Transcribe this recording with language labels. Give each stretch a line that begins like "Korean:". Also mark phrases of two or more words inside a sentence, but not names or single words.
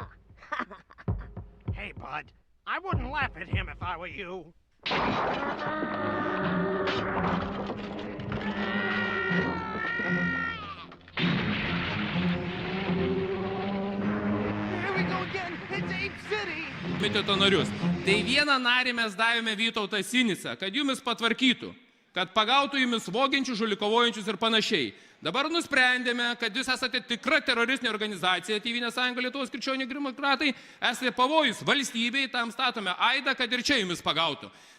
English: Hey, bud. I wouldn't laugh at him if I were you. Here we go again. It's Ape City.
Lithuanian: Komiteto narius. Tai vieną narį mes davėme Vytautą Sinicą, kad jumis patvarkytų, kad pagautų jumis vogiančius, žulikovojančius ir panašiai. Dabar nusprendėme, kad jūs esate tikra teroristinė organizacija, Tėvynės sąjunga Lietuvos krikščionių demokratai, esate pavojus valstybei, tam statome aidą, kad ir čia jumis pagautų.